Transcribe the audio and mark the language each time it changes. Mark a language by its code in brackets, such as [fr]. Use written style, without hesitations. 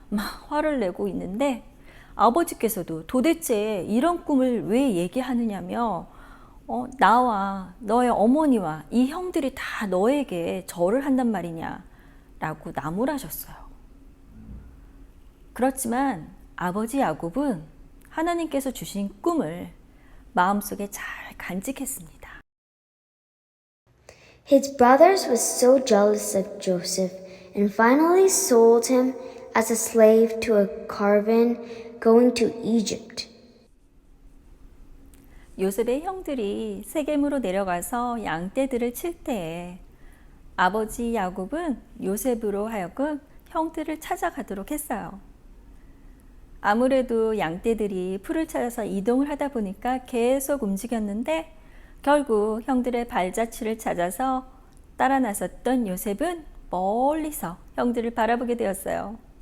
[ko] 막 화를 내고 있는데, 아버지께서도 도대체 이런 꿈을 왜 얘기하느냐며 나와 너의 어머니와 이 형들이 다 너에게 절을 한단 말이냐 라고 나무라셨어요. 그렇지만 아버지 야곱은 하나님께서 주신 꿈을 마음속에 잘 간직했습니다. [en] His brothers were so jealous of Joseph and finally sold him as a slave to a caravan going to Egypt. [ko] 요셉의 형들이 세겜으로 내려가서 양떼들을 칠 때에 아버지 야곱은 요셉으로 하여금 형들을 찾아가도록 했어요. 아무래도 양떼들이 풀을 찾아서 이동을 하다 보니까 계속 움직였는데 결국 형들의 발자취를 찾아서 따라 나섰던 요셉은 멀리서 형들을 바라보게 되었어요.